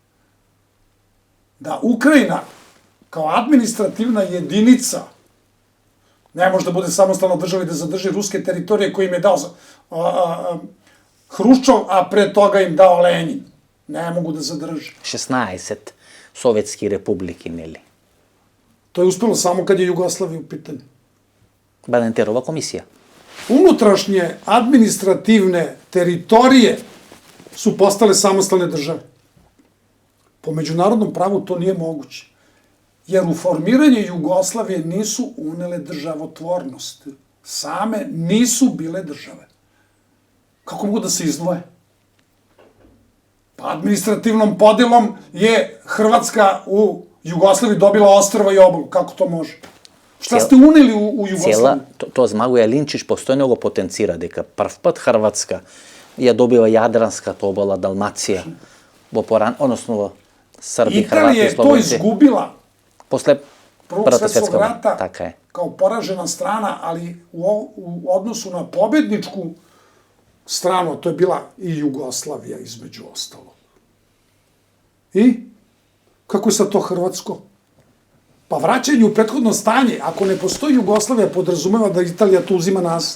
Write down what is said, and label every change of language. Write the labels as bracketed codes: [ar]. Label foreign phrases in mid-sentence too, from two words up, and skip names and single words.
[sr] Da Ukrajina kao administrativna jedinica ne može da bude samostalna država i da zadrži ruske teritorije koje im je dao Hruščov, a pre toga im dao Lenin. Ne mogu da zadrži. [mk] 16 советски републики, нели? [sr] To je uspelo samo kad je Jugoslavija u pitanju. Бадентерова комисија. Unutrašnje administrativne teritorije su postale samostalne države. Po međunarodnom pravu to nije moguće. Jer u formiranje Jugoslavije nisu unele državotvornost. Same nisu bile države. Kako mogu da se izdvoje? Pa administrativnom podelom je Hrvatska u Jugoslaviji dobila ostrva i obalu. Kako to može? Šta ste uneli u Jugoslaviju? [mk] To Змагоја Линчич постојано го потенцира дека прв пат Хрватска ја добива Јадранската обала, Далмација, односно во Срби, Хрвати [sr] Italija [mk] и [sr] je to [mk] Словенци. [sr] izgubila [mk] После [sr] Prvog [mk] Првата [sr] svetskog [mk] светска война. [sr] rata [mk] Така е. [sr] kao poražena strana, ali u odnosu na pobedničku stranu, to je bila i Jugoslavija između ostalog. I? Kako je sad to Hrvatsko? Pa vraćanje u prethodno stanje, ako ne postoji Jugoslavija, podrazumeva da Italija tu uzima nas.